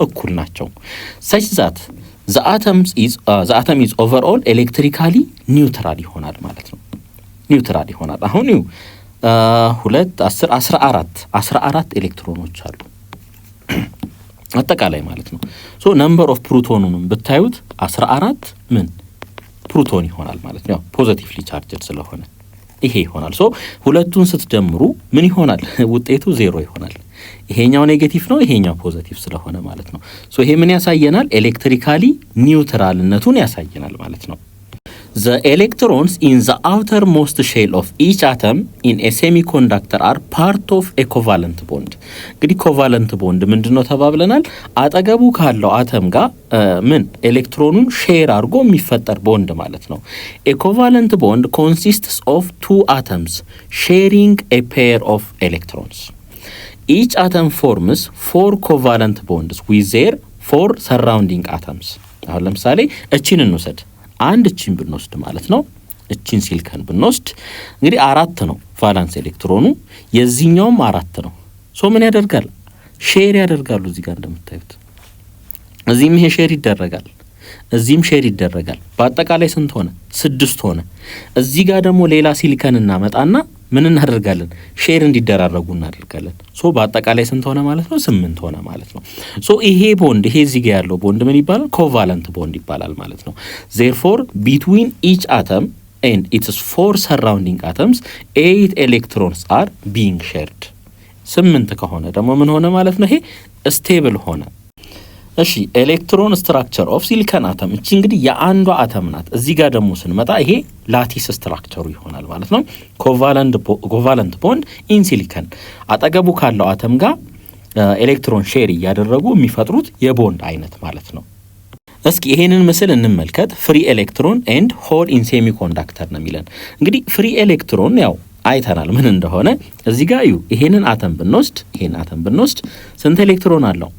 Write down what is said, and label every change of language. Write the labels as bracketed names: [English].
[Amharic] እኩል ናቸው። [English] such that the atom is overall electrically neutral [Amharic] ይሆናል ማለት ነው። ኒውትራል ይሆናል። አሁን 2 10 14 ኤሌክትሮኖች አሉ አጠቃላይ ማለት ነው። ነምበር ኦፍ ፕሮቶኑንም ብታዩት 14 ምን ፕሮቶን ይሆናል ማለት ነው። ፖዚቲቭሊ ቻርጅድ ስለሆነ ይሄ ይሆናል። ሁለቱን ስትደምሩ ምን ይሆናል? ውጤቱ 0 ይሆናል። ይሄኛው ኔጌቲቭ ነው፣ ይሄኛው ፖዚቲቭ ስለሆነ ማለት ነው። ይሄ ምን ያሳየናል? ኤሌክትሪካሊ ኒውትራልነቱን ያሳየናል ማለት ነው። [English] The electrons in the outermost shell of each atom in a semiconductor are part of a covalent bond. [Amharic] እንግዲህ ኮቫለንት ቦንድ ምንድነው ተባብለናል? አጠገቡ ካለው አተም ጋር ምን ኤሌክትሮኑን ሼር አድርጎ የሚፈጠር ቦንድ ማለት ነው። [English] A covalent bond consists of 2 atoms sharing a pair of electrons. Each atom forms 4 covalent bonds with their 4 surrounding atoms. [Amharic] አሁን ለምሳሌ እቺን እንውሰድ። አንድ እቺን ብንወስድ ማለት ነው እቺን ሲሊከን ብንወስድ እንግዲህ 4 ነው ቫላንስ ኤሌክትሮኑ፣ የዚህኛውም 4 ነው። ምን ያደርጋል? ሼር ያደርጋሉ። እዚህ ጋር እንደምታዩት እዚህም ይሄ ሼር ይደረጋል፣ እዚህም ሼር ይደረጋል። በአጠቃላይ ስንት ሆነ? 6 ሆነ። እዚህ ጋር ደግሞ ሌላ ሲሊከን እናመጣና ምን እናደርጋለን? ሼር እንዲደራረጉ እናደርጋለን። በአጠቃላይ ስንት ሆነ ማለት ነው? 8 ሆነ ማለት ነው። ይሄ ቦንድ ይሄ እዚህ ጋር ያለው ቦንድ ምን ይባላል? ኮቫለንት ቦንድ ይባላል ማለት ነው። [English] therefore between each atom and its 4 surrounding atoms 8 electrons are being shared. [Amharic] 8 ከሆነ ደግሞ ምን ሆነ ማለት ነው? ይሄ ስቴብል ሆነ። እሺ [English] ኤሌክትሮን ስትራክቸር ኦፍ ሲሊከን አተም [Amharic] እቺ እንግዲህ የአንዷ አተም ናት። እዚህ ጋር ደግሞ ስንመጣ ይሄ ላቲስ ስትራክቸሩ ይሆናል ማለት ነው። [English] ኮቫለንት ቦንድ ኢን ሲሊከን [Amharic] አጠገቡ ካለው አተም ጋር ኤሌክትሮን ሼር እያደረጉ የሚፈጥሩት የቦንድ አይነት ማለት ነው። እስኪ ይሄንን ምስል እንመልከት። [English] ፍሪ ኤሌክትሮን ኤንድ ሆል ኢን ሴሚኮንዳክተር [Amharic] ነው የሚለን። እንግዲህ ፍሪ ኤሌክትሮን ያው አይተናል ምን እንደሆነ። እዚህ ጋር ይሄንን አተም ብንወስድ ስንት ኤሌክትሮን አለው?